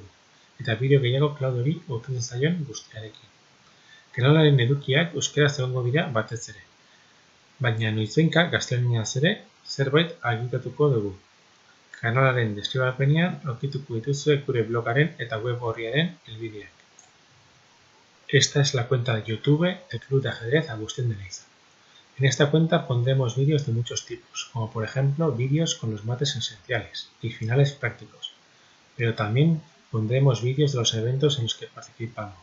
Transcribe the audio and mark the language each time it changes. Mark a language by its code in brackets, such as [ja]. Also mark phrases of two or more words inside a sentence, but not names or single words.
[eu] Eta bideo gehiago Claudori gustatzen zaion guztiarekin. Kanalaren edukiak euskaraz egongo dira batez ere. Baina noizbehinka gaztelaniaz ere zerbait argitatuko dugu. Kanalaren deskribapenean aurkituko dituzue gure blogaren eta web orriaren helbideak. [es] Esta es la cuenta de YouTube del Club de Ajedrez Agustín de Leitza. En esta cuenta pondremos vídeos de muchos tipos, como por ejemplo vídeos con los mates esenciales y finales prácticos, pero también pondremos vídeos de los eventos en los que participamos.